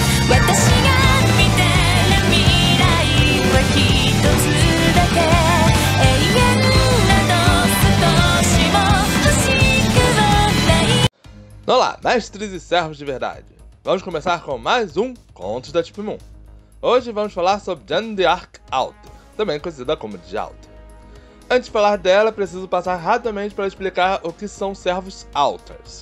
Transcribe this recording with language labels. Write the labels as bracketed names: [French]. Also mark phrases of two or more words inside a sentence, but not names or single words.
[Japanese] 私が見てる未来は一つだけ永遠など少しも欲しくはない。 [Portuguese] Vamos lá, mestres e servos de verdade. Vamos começar com mais um Contos da Deep Moon. Hoje vamos falar sobre Jeanne d'Arc Alter, também conhecida como de Alter. Antes de falar dela, preciso passar rapidamente para explicar o que são servos Alters.